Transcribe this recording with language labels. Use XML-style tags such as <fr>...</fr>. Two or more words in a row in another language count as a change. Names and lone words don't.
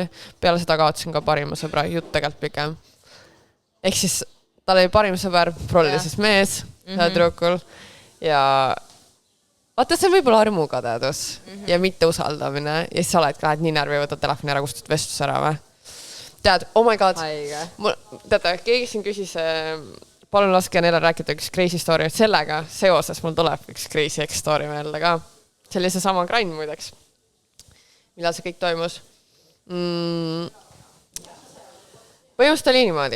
<et>Peale seda kaotasin ka parima sõbra, jutt tegelikult pikem. Ehk siis tal oli parim sõber, prollises mees, tüdrukul. Ja vaata, see on võib-olla armukadedus ja mitte usaldamine. Ja siis sa oled ka, et nii närvi võtad telefoni ära, kustut vestlus ära või? Tead,</et> <en>oh my god,</en> <et>teate, keegi siin küsis, palun laske neile rääkida üks</et> <en>crazy story,</en> <et>et sellega seoses mul tuleb üks</et> <en>crazy story</en> <et>meelde ka. See oli see sama grind muideks, millal see kõik toimus. Põhimõtteliselt oli niimoodi.</et>